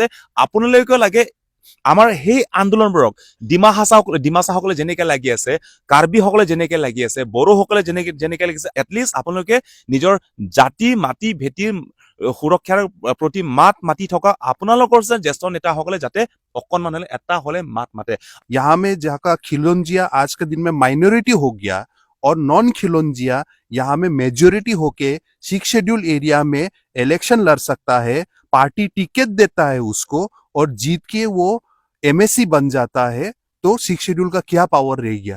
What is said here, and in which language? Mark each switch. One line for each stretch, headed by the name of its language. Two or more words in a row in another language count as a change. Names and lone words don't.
Assamese: আপোনালোকে লাগে আমাৰ সেই আন্দোলনবোৰক, ডিমাচাসকলে যেনেকে লাগি আছে, কাৰ্বিসকলে যেনেকে লাগি আছে, বড়োসকলে যেনেকে লাগিছে, এটলিষ্ট আপোনালোকে নিজৰ জাতি মাটি ভেটিৰ সুৰক্ষাৰ প্ৰতি মাত মাতি থকা আপোনালোকৰ জ্যেষ্ঠ নেতাসকলে যাতে অকণমান হলে এটা হলে মাত মাতে।
Hindi: यहाँ में जहाँ का खिलौंजिया आज के दिन में माइनॉरिटी हो गया और नॉन खिलौंजिया यहाँ में मेजोरिटी होके 6
English: schedule area
Hindi: में इलेक्शन लड़ सकता है,
English: party ticket
Hindi: देता है उसको और जीत के वो एमएससी बन जाता है, तो 6 शेड्यूल का क्या पावर रह गया?